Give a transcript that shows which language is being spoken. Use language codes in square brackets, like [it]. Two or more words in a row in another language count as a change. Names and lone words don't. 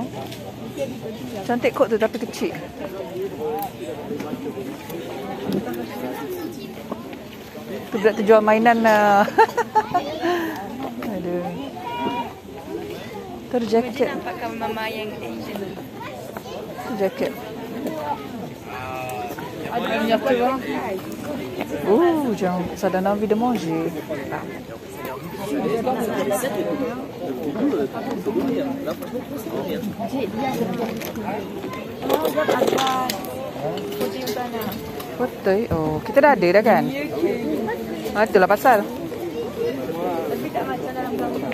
[ms] Cantik kot tu tapi kecil. Tu budak tu jual mainan lah. Aduh. Tu jaket. Nampakkan mama yang Asian. Tu jaket. Ada minyak tu. [fr] Jangan ça donne envie de manger. [ms] Betul. Oh, kita dah ada dah kan? Itulah pasal. Tapi tak macam dalam gambar.